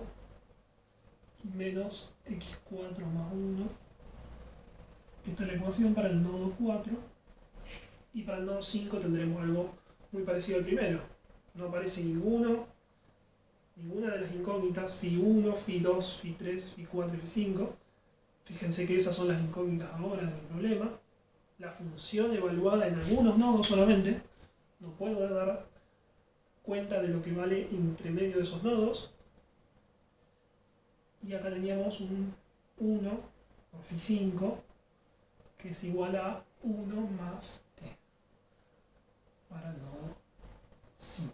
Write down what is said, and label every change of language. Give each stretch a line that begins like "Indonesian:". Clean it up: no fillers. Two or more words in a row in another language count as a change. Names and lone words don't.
Spanish: Y menos x4 más 1. Esta es la ecuación para el nodo 4. Y para el nodo 5 tendremos algo muy parecido al primero. No aparece ninguna de las incógnitas, φ1, φ2, φ3, φ4 y φ5. Fíjense que esas son las incógnitas ahora del problema. La función evaluada en algunos nodos solamente. No puedo dar cuenta de lo que vale entre medio de esos nodos. Y acá teníamos un 1 por φ5, que es igual a 1 más e para el nodo 5.